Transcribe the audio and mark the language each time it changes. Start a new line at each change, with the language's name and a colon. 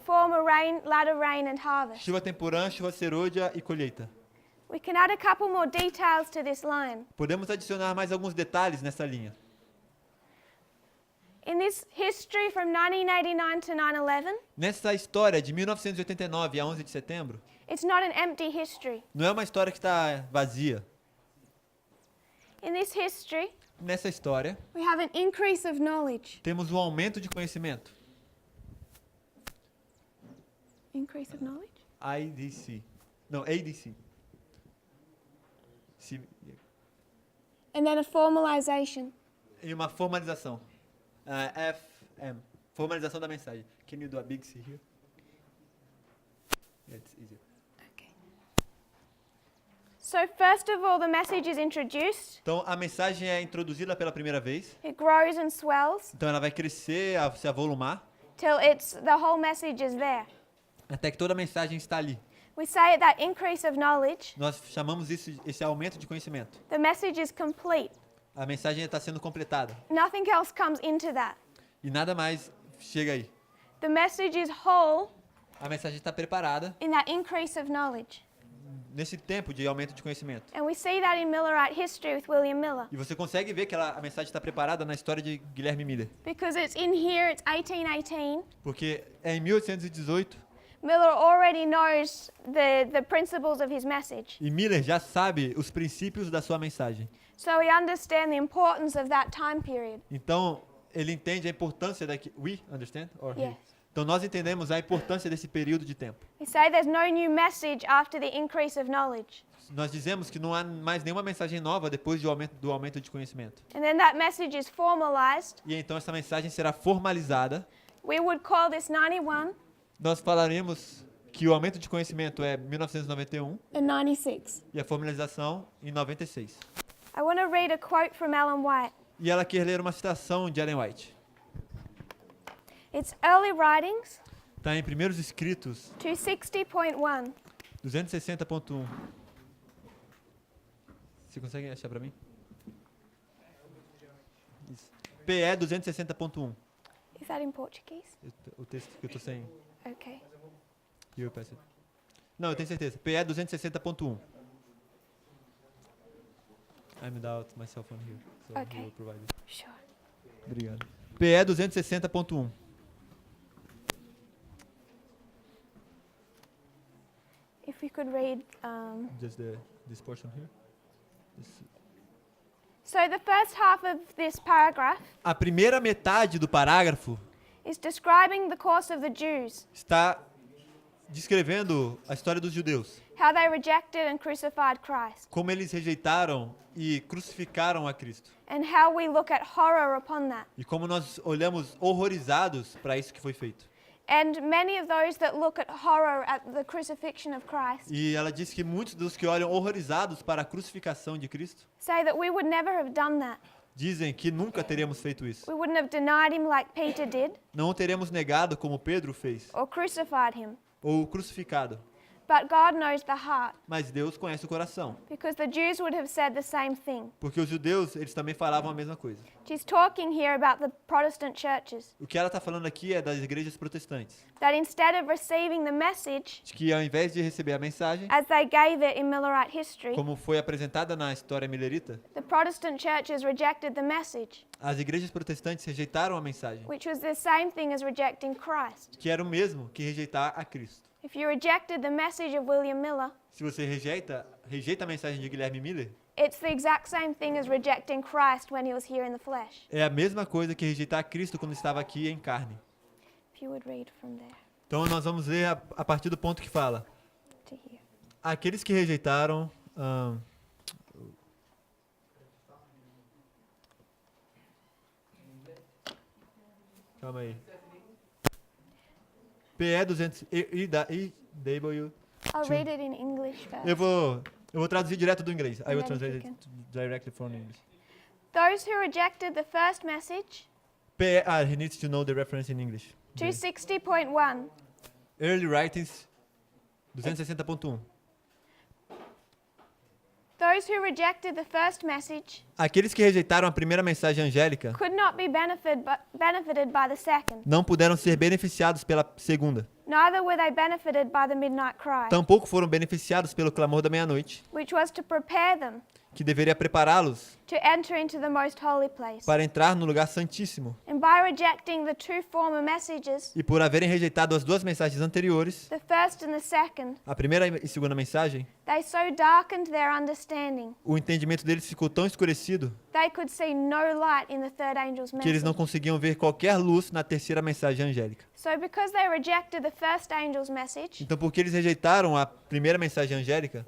English: former rain, latter rain, and harvest.
Portuguese: chuva temporã, chuva serôdia e colheita.
English: We can add a couple more details to this line.
Portuguese: Podemos adicionar mais alguns detalhes nessa linha.
English: In this history from 1989 to 9/11,
Portuguese: Nessa história de 1989 a 11 de setembro,
English: it's not an empty history.
Portuguese: não é uma história que está vazia.
English: In this history,
Portuguese: Nessa história,
English: we have an increase of knowledge.
Portuguese: temos um aumento de conhecimento.
English: Increase of knowledge?
Portuguese: IDC. Não, ADC.
English: And then a formalization.
Portuguese: E uma formalização. FM. Formalização da mensagem.
English: Can you do a big C here? Yeah, it's easier. Okay. So first of all, the message is introduced.
Portuguese: Então, a mensagem é introduzida pela primeira vez.
English: It grows and swells
Portuguese: Então, ela vai crescer, se avolumar,
English: till the whole message is there.
Portuguese: até que toda a mensagem está ali.
English: We say at that increase of knowledge,
Portuguese: Nós chamamos esse aumento de conhecimento.
English: the message is complete.
Portuguese: A mensagem está sendo completada.
English: Nothing else comes into that.
Portuguese: E nada mais chega aí.
English: The message is whole
Portuguese: A mensagem está preparada
English: in that increase of knowledge.
Portuguese: nesse tempo de aumento de conhecimento.
English: And we see that in Millerite history with William Miller.
Portuguese: E você consegue ver que a mensagem está preparada na história de Guilherme Miller.
English: Because it's in here, it's 1818.
Portuguese: Porque é em 1818
English: Miller already knows the principles of his message.
Portuguese: e Miller já sabe os princípios da sua mensagem.
English: So we understand the importance of that time period.
Portuguese: Então, ele entende a importância daqui.
English: We understand? Or he? Yes.
Portuguese: Então nós entendemos a importância desse período de tempo.
English: We say there's no new message after the increase of knowledge.
Portuguese: Nós dizemos que não há mais nenhuma mensagem nova depois do aumento de conhecimento.
English: And then that message is formalized.
Portuguese: E então essa mensagem será formalizada.
English: We would call this 91
Portuguese: Nós falaremos que o aumento de conhecimento é 1991
English: and 96.
Portuguese: e a formalização em 96.
English: I want to read a quote from Ellen White.
Portuguese: E ela quer ler uma citação de Ellen White.
English: It's Early Writings
Portuguese: Está em Primeiros Escritos
English: 260.1.
Portuguese: 260.1. Você consegue achar para mim? Isso. PE 260.1.
English: Is that in Portuguese?
Portuguese: O texto que eu estou sem.
English: Okay.
Portuguese: Eu peço. Não, eu tenho certeza. PE 260.1.
English: I'm without my cell phone here. So Okay. he will provide it. Sure.
Portuguese: Obrigado. PE 260.1.
English: If we could read. Just this portion here. So the first half of this paragraph
Portuguese: A primeira metade do parágrafo
English: is describing the course of the Jews,
Portuguese: está descrevendo a história dos judeus,
English: how they rejected and crucified Christ,
Portuguese: como eles rejeitaram e crucificaram a Cristo,
English: and how we look at horror upon that.
Portuguese: e como nós olhamos horrorizados para isso que foi feito.
English: And many of those that look at horror at the crucifixion of Christ
Portuguese: E ela diz que muitos dos que olham horrorizados para a crucificação de Cristo
English: say that we would never have done that.
Portuguese: dizem que nunca teremos feito isso.
English: We wouldn't have denied him like Peter did
Portuguese: Não o teremos negado como Pedro fez,
English: or crucified him.
Portuguese: ou crucificado.
English: But God knows the heart,
Portuguese: Mas Deus conhece o coração,
English: because the Jews would have said the same thing.
Portuguese: porque os judeus, eles também falavam a mesma coisa.
English: She's talking here about the Protestant churches,
Portuguese: O que ela está falando aqui é das igrejas protestantes,
English: that instead of receiving the message
Portuguese: de que ao invés de receber a mensagem,
English: as they gave it in Millerite history,
Portuguese: como foi apresentada na história millerita,
English: the Protestant churches rejected the message,
Portuguese: as igrejas protestantes rejeitaram a mensagem,
English: which was the same thing as rejecting Christ.
Portuguese: que era o mesmo que rejeitar a Cristo.
English: If you rejected the message of William Miller,
Portuguese: Se você rejeita a mensagem de Guilherme Miller,
English: it's the exact same thing as rejecting Christ when he was here in the flesh.
Portuguese: é a mesma coisa que rejeitar a Cristo quando estava aqui em carne.
English: If you would read from there
Portuguese: Então nós vamos ler a partir do ponto que fala:
English: to here.
Portuguese: aqueles que rejeitaram calma aí. PE 200 IW.
English: I'll read it in English first.
Portuguese: Eu vou traduzir direto do inglês.
English: I will And then translate you it directly from English. Those who rejected the first message, PE, he needs to know the reference in English. 260.1. Early Writings 260.1. Those who rejected the first message
Portuguese: Aqueles que rejeitaram a primeira mensagem angélica
English: could not be benefited by the second.
Portuguese: não puderam ser beneficiados pela segunda.
English: Neither were they benefited by the midnight cry,
Portuguese: Tampouco foram beneficiados pelo clamor da meia-noite,
English: which was to prepare them
Portuguese: que deveria prepará-los
English: to enter into the most holy place.
Portuguese: para entrar no lugar santíssimo.
English: And by rejecting the two former messages,
Portuguese: E por haverem rejeitado as duas mensagens anteriores,
English: the first and the second,
Portuguese: a primeira e segunda mensagem,
English: they so darkened their understanding,
Portuguese: o entendimento deles ficou tão escurecido
English: they could see no light in the third angel's
Portuguese: que eles não
English: message.
Portuguese: conseguiam ver qualquer luz na terceira mensagem angélica.
English: So because they rejected the first angel's message,
Portuguese: Então, porque eles rejeitaram a primeira mensagem angélica,